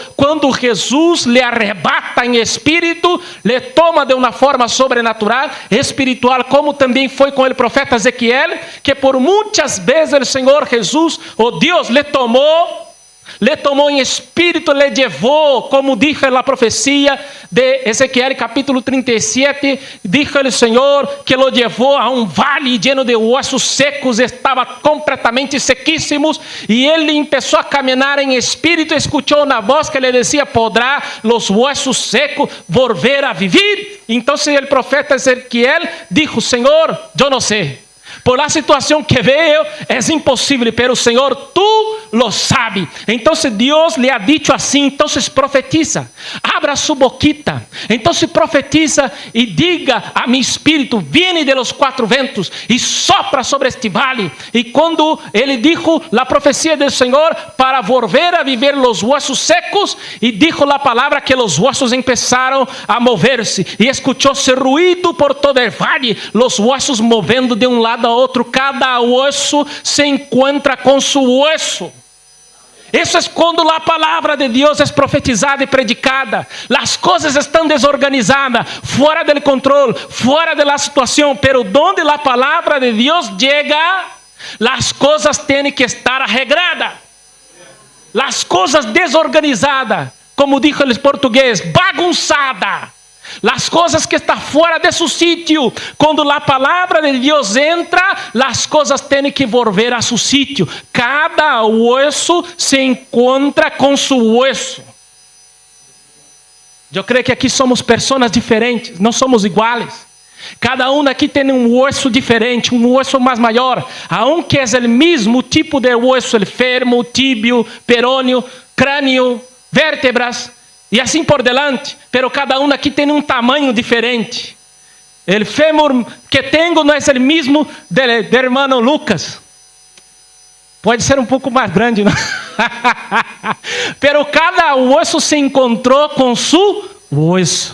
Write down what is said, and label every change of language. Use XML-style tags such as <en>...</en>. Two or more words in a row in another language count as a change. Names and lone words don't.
<pt>Quando Jesus lhe arrebata em espírito, lhe toma de uma forma sobrenatural, espiritual, como também foi com o profeta Ezequiel, que por muitas vezes o Senhor Jesus, o Deus, lhe tomou em espírito, le levou, como dijo a profecia de Ezequiel capítulo 37, dijo o Senhor que lo levou a um vale</pt> <es>lleno de huesos secos,</es> <pt>estava completamente sequíssimos, e ele começou a caminhar em espírito, escutou uma voz que lhe dizia:</pt> <es>podrá los huesos secos volver a vivir?</es> <pt>Então o profeta Ezequiel dijo: Senhor, eu não sei.</pt> <es>Por la</es> <pt>situação que vejo, é impossível, pero Senhor,</pt> <es>tu lo sabes.</es> <pt>Então Deus lhe</pt> <es>ha dicho</es> <pt>assim, então profetiza, abra</pt> <es>su boquita,</es> <pt>então profetiza e diga a mi espírito:</pt> <es>viene de los</es> <pt>quatro ventos e sopra sobre este vale. E quando ele</pt> <es>dijo la profecia del</es> <pt>Senhor para volver a viver</pt> <es>los huesos secos,</es> <pt>e</pt> <es>dijo la palabra que los huesos</es> <pt>empezaram a mover-se, e escuchou-se ruído</pt> <es>por todo el valle, los huesos</es> <pt>movendo de um lado a outro, cada hueso se encontra com</pt> <es>su hueso.</es> <pt>Isso é quando a palavra de Deus é profetizada e predicada. As coisas estão desorganizadas, fora do controle, fora da situação,</pt> <es>pero donde</es> <pt>a palavra de Deus chega, as coisas têm que estar arregladas. As coisas desorganizadas, como dijo o português, bagunçada. As coisas que estão fora de seu sítio, quando a palavra de Deus entra, as coisas têm que volver a seu sítio. Cada hueso se encontra com seu hueso. Eu creio que aqui somos pessoas diferentes, não somos iguais. Cada um aqui tem um hueso diferente, um hueso mais maior, aunque é o mesmo tipo de hueso,</pt> <es>el fermo,</es> <pt>tíbio, perônio, crânio, vértebras, e assim</pt> <es>por delante,</es> <pt>pero cada um aqui tem um tamanho diferente. O fêmur que tenho não é o mesmo do irmão Lucas. Pode ser um pouco mais grande, não? Pero cada osso se encontrou com seu osso.</pt>